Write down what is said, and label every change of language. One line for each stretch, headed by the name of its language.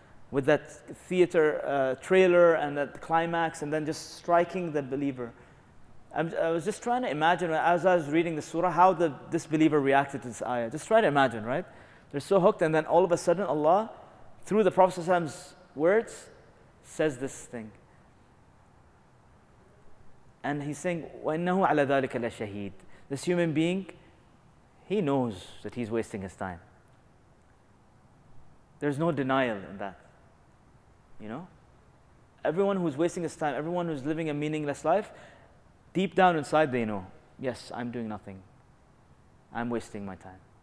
English: With that theater trailer and that climax, and then just striking the believer. I was just trying to imagine, as I was reading the surah, how the disbeliever reacted to this ayah. Just try to imagine, right? They're so hooked, and then all of a sudden Allah, through the Prophet ﷺ's words, says this thing. And he's saying,
Arabic: وَإِنَّهُ عَلَى ذَلِكَ لَشَهِيدٌ.
English: This human being, he knows that he's wasting his time. There's no denial in that. You know? Everyone who's wasting his time, everyone who's living a meaningless life, deep down inside they know, yes, I'm doing nothing. I'm wasting my time.